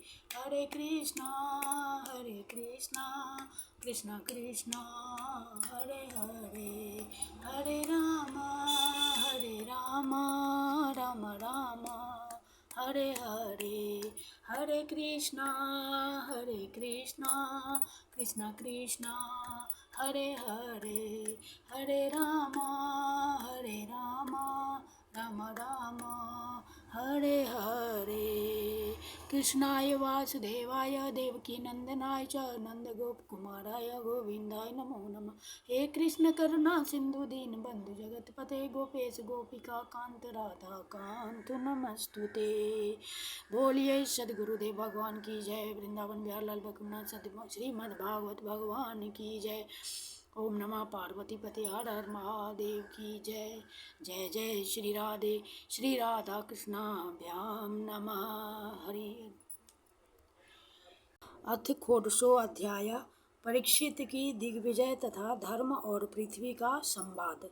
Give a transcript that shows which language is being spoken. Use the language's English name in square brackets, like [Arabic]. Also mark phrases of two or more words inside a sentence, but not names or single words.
[Sanskrit] हरे कृष्णा कृष्णा कृष्णा हरे हरे, हरे राम राम राम हरे हरे। हरे कृष्णा कृष्णा कृष्णा हरे हरे, हरे राम राम राम हरे हरे। कृष्णाय वासुदेवाय देवकी नंदनाय च नंदगोप कुमाराय गोविंदाय नमो नमः। हे कृष्ण करुणा सिंधु दीन बंधु जगतपते गोपेश गोपिका कांत राधा कांत नमस्तुते। [Hindi] बोलिए सदगुरुदेव भगवान की जय। वृंदावन बिहार लाल बकुनाथ सत्य श्रीमद् भागवत भगवान की जय। ओम नमः पार्वती पते हर हर महादेव की जय। [Sanskrit] जय जय श्री राधा कृष्णाभ्याम नमः। हरि। अथ खोड़सो अध्याय। [Hindi] परीक्षित की दिग्विजय तथा धर्म और पृथ्वी का संवाद।